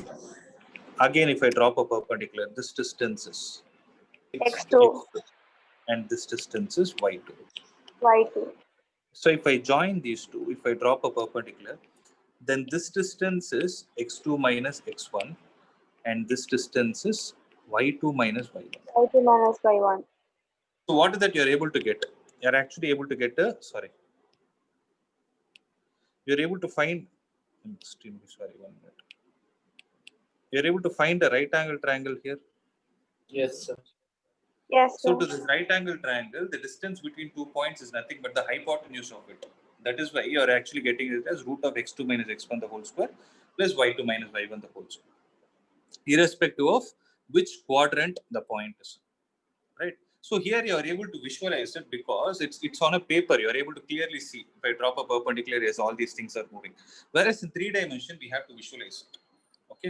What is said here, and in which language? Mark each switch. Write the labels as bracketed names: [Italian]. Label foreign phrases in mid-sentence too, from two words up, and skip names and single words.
[English] Again, if I drop a perpendicular, this distance is x2. x2. And this distance is y2. y2. So if I join these two, if I drop a perpendicular, then this distance is x2 minus x1. And this distance is y2 minus y1. y2 minus y1. So what is that you're able to get? You're actually able to get a, you're able to find, I'm extremely sorry, 1 minute. You're able to find a right angle triangle here. Yes, sir. Yes, So sir. to this right angle triangle, the distance between 2 points is nothing but the hypotenuse of it. That is why you're actually getting it as root of x2 minus x1 the whole square plus y2 minus y1 the whole square. Irrespective of which quadrant the point is. Right. So here you are able to visualize it because it's on a paper. You are able to clearly see. If I drop a perpendicular, yes, all these things are moving. Whereas in 3 dimension, we have to visualize it. Okay.